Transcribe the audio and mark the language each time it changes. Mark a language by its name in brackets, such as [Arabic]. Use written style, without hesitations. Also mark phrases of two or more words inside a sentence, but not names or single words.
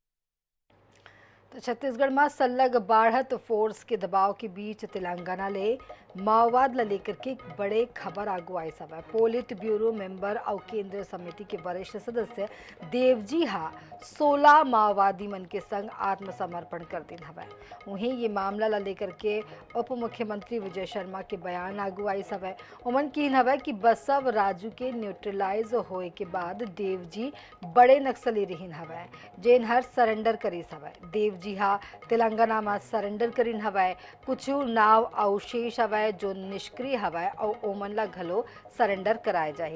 [Chhattisgarhi] तो छत्तीसगढ़ में सल्लग बाढ़त फोर्स के दबाव के बीच तेलंगाना ले माओवाद ला लेकर के एक बड़े खबर आगू आई सब है। [English] Polit Bureau member [Chhattisgarhi] और केंद्रीय समिति के वरिष्ठ सदस्य देवजी हा 16 माओवादी मन के संग आत्मसमर्पण कर दिन हवै। उन्हें ये मामला ला लेकर के उप मुख्यमंत्री विजय शर्मा के बयान आगू आई सब है। उमन की हवै कि बसव राजू के न्यूट्रलाइज होए के बाद देवजी बड़े नक्सली रहीन हवै जेन हर सरेंडर करी हवै। देवजी हा तेलंगाना में सरेंडर करिन हवै। कुछ नाव अवशेष हवै जो निष्क्रिय हवै और ओमन ला घलो सरेंडर कराए जाही।